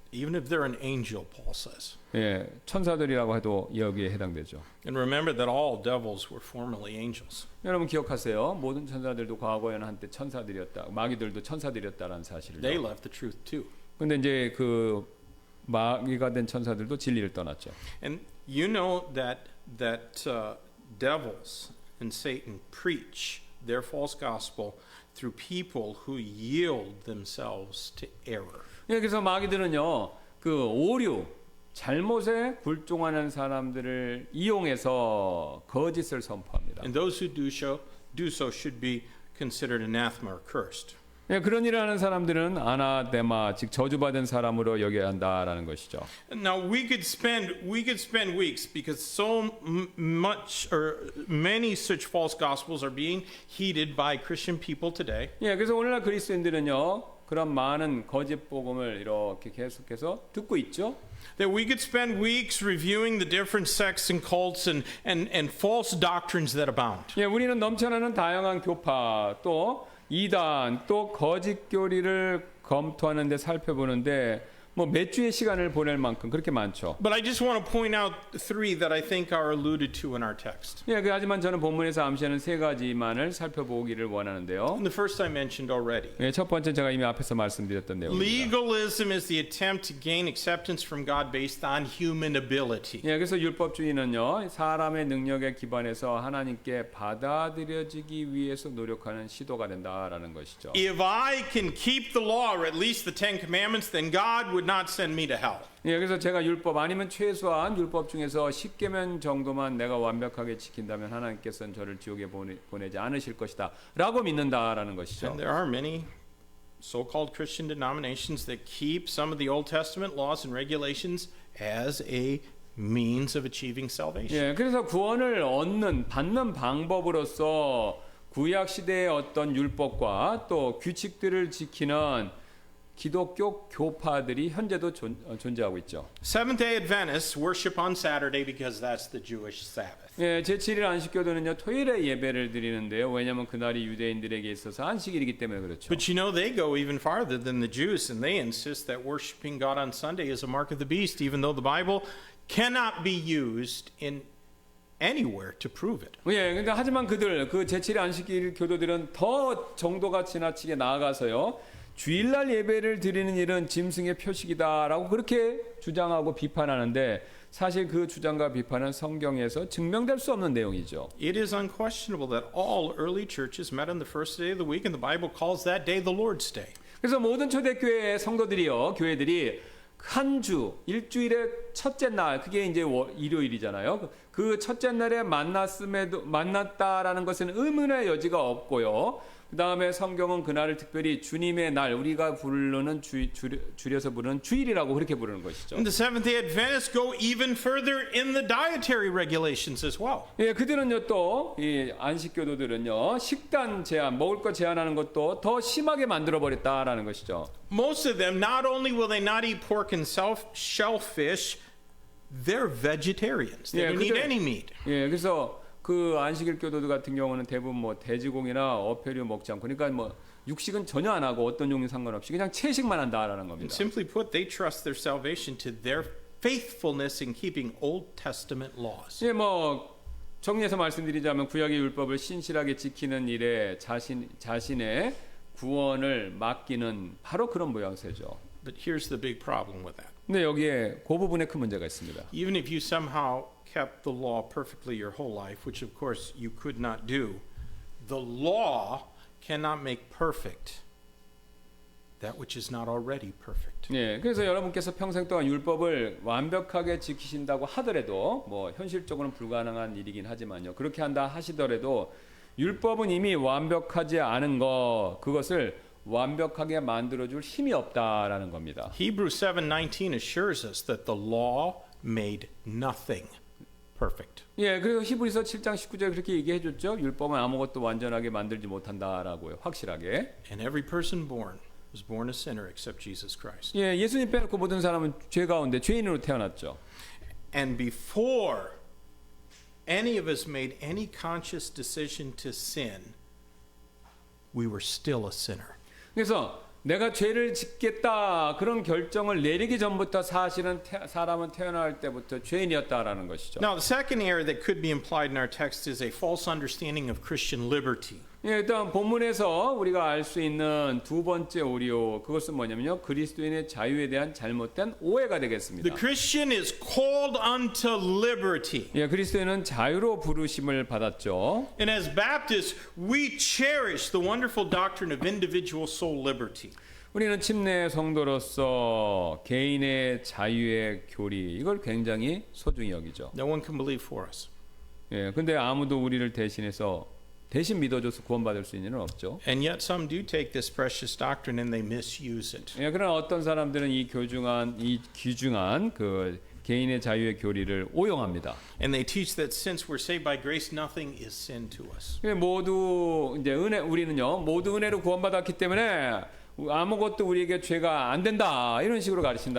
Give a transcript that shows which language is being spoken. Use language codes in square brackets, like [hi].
[en] Even if they're an angel, Paul says. [ko] 예, 천사들이라고 해도 여기에 해당되죠. [en] And remember that all devils were formerly angels. [ko] 여러분 기억하세요. 모든 천사들도 과거에는 한때 천사들이었다. 마귀들도 천사들이었다라는 사실을. [en] They left the truth too. [ko] 근데 이제 그 마귀가 된 천사들도 진리를 떠났죠. [en] And you know that devils and Satan preach their false gospel through people who yield themselves to error. [ko] 예, 그래서 마귀들은요, 그 오류, 잘못에 굴종하는 사람들을 이용해서 거짓을 선포합니다. [en] And those who do so should be considered anathema or cursed. [ko] 예, 그런 일을 하는 사람들은 아나데마, 즉 저주받은 사람으로 여겨야 한다라는 것이죠. [en] Now we could spend weeks because so much or many such false gospels are being heeded by Christian people today. [ko] 예, 그래서 오늘날 그리스도인들은요, 그런 많은 거짓 복음을 이렇게 계속해서 듣고 있죠. [en] That we could spend weeks reviewing the different sects and cults and false doctrines that abound. [ko] 예, 우리는 넘쳐나는 다양한 교파 또 이단 또 거짓 교리를 검토하는데 살펴보는데 뭐 몇 주의 시간을 보낼 만큼 그렇게 많죠. [en] But I just want to point out three that I think are alluded to in our text. [ko] 예, 하지만 저는 본문에서 암시하는 세 가지만을 살펴보기를 원하는데요. [en] And the first I mentioned already. [ko] 예, 첫 번째 제가 이미 앞에서 말씀드렸던 내용입니다. [en] Legalism is the attempt to gain acceptance from God based on human ability. [ko] 예, 그래서 율법주의는요, 사람의 능력에 기반해서 하나님께 받아들여지기 위해서 노력하는 시도가 된다라는 것이죠. [en] If I can keep the law, or at least the Ten Commandments, then God would not send me to hell. [ko] 예, 그래서 제가 율법 아니면 최소한 율법 중에서 10계명 정도만 내가 완벽하게 지킨다면 하나님께서는 저를 지옥에 보내지 않으실 것이다 라고 믿는다라는 것이죠. [en] And there are many so-called Christian denominations that keep some of the Old Testament laws and regulations as a means of achieving salvation. [ko] 예, 그래서 구원을 받는 방법으로서 구약 시대의 어떤 율법과 또 규칙들을 지키는 기독교 교파들이 현재도 존재하고 있죠. [en] Seventh-day Adventists worship on Saturday because that's the Jewish Sabbath. [ko] 예, 제7일 안식교도는요 토요일에 예배를 드리는데요. 왜냐하면 그날이 유대인들에게 있어서 안식일이기 때문에 그렇죠. [en] But you know they go even farther than the Jews, and they insist that worshiping God on Sunday is a mark of the beast, even though the Bible cannot be used in anywhere to prove it. [ko] 예, 근데 하지만 그 제7일 안식일 교도들은 더 정도가 지나치게 나아가서요. 주일날 예배를 드리는 일은 짐승의 표식이다라고 그렇게 주장하고 비판하는데 사실 그 주장과 비판은 성경에서 증명될 수 없는 내용이죠. [en] It is unquestionable that all early churches met on the first day of the week, and the Bible calls that day the Lord's Day. [ko] 그래서 모든 초대교회 성도들이요, 교회들이 한 주, 일주일의 첫째 날, 그게 이제 일요일이잖아요. 그 첫째 날에 만났다라는 것은 의문의 여지가 없고요. 그 다음에 성경은 그날을 특별히 주님의 날, 우리가 부르는 줄여서 부르는 주일이라고 그렇게 부르는 것이죠. [en] And the Seventh-day Adventists go even further in the dietary regulations as well. [ko] 예, 그들은요 또 이 안식교도들은요 식단 제한, 먹을 것 제한하는 것도 더 심하게 만들어 버렸다라는 것이죠. [en] Most of them, not only will they not eat pork and shellfish, they're vegetarians. They don't eat any meat. [ko] 예, 그래서 그 안식일 교도들 같은 경우는 대부분 뭐 돼지고기나 어패류 먹지 않고, 그러니까 뭐 육식은 전혀 안 하고 어떤 종류 상관없이 그냥 채식만 한다라는 겁니다. [en] And simply put, they trust their salvation to their faithfulness in keeping Old Testament laws. [ko] 예, 뭐 정리해서 말씀드리자면 구약의 율법을 신실하게 지키는 일에 자신의 구원을 맡기는 바로 그런 모양새죠. [en] But here's the big problem with that. [ko] 근데 여기에 그 부분에 큰 문제가 있습니다. [en] Even if you somehow kept the law perfectly your whole life, which of course you could not do, the law cannot make perfect that which is not already perfect. [ko] 예, 그래서 여러분께서 평생 동안 율법을 완벽하게 지키신다고 하더라도 뭐 현실적으로는 불가능한 일이긴 하지만요. 그렇게 한다 하시더라도 율법은 이미 완벽하지 않은 그것을 완벽하게 만들어줄 힘이 없다라는 겁니다. [en] Hebrews 7:19 assures us that the law made nothing perfect. [ko] 예, 그리고 히브리서 7장 19절에 그렇게 얘기해 줬죠. 율법은 아무것도 완전하게 만들지 못한다라고요. 확실하게. [en] And every person born was born a sinner except Jesus Christ. [ko] 예, 예수님 빼놓고 모든 사람은 죄 가운데 죄인으로 태어났죠. [en] And before any of us made any conscious decision to sin, we were still a sinner. [ko] 그래서 내가 죄를 짓겠다 그런 결정을 내리기 전부터 사실은 사람은 태어날 때부터 죄인이었다라는 것이죠. [en] Now, the second error that could be implied in our text is a false understanding of Christian liberty. [ko] 예, 일단 본문에서 우리가 알 수 있는 두 번째 오류 그것은 뭐냐면요. 그리스도인의 자유에 대한 잘못된 오해가 되겠습니다. [en] The Christian is called unto liberty. [ko] 예, 그리스도인은 자유로 부르심을 받았죠. [en] And as Baptists, we cherish the wonderful doctrine of individual soul liberty. [ko] 우리는 침례 성도로서 개인의 자유의 교리 이걸 굉장히 소중히 여기죠. [en] No one can believe for us. [ko] 예, 근데 아무도 우리를 대신 믿어줘서 구원받을 수 있는 일은 없죠. [en] And yet some do take this precious doctrine and they misuse it. [ko] 예, 그러나 어떤 사람들은 이 귀중한 그 개인의 자유의 교리를 오용합니다. [en] And they teach that since we're saved by grace, nothing is sin to us. [ko] 모두 이제 우리는요 모두 은혜로 구원받았기 때문에 아무것도 우리에게 죄가 안 된다 이런 식으로 가르친다.